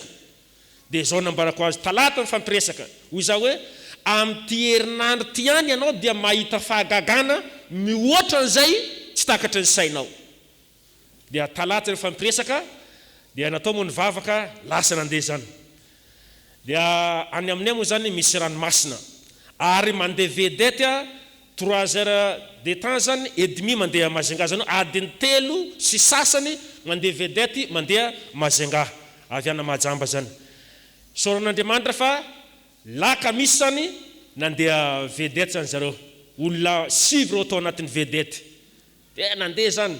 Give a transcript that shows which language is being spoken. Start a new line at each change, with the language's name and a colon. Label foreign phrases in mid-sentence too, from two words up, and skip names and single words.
Malagasy: Dia zao nambarako azy talata mifampiresaka. Hoy za hoe amin'ity herinandro ty ihany ianao dia mahita fahagagana mihoatra an'izay tsy takatry ny sainao. Dia talata mifampiresaka dia natao moa ny vavaka lasa nandeha zany. Dia any aminay moa zany misy ranomasina. Ary mandeha vedette
French: 3 heures de temps
Malagasy: zany
French: et demi
Malagasy: mandeha Majunga zany adiny 3 sy sasany mandeha vedette mandeha Majunga avy ana Mahajamba zany. Soran'Andriamanitra fa laka misy zany nandeha vedette zany zareo. Olona 7 reo tao anatin'ny vedette. Dia nandeha zany.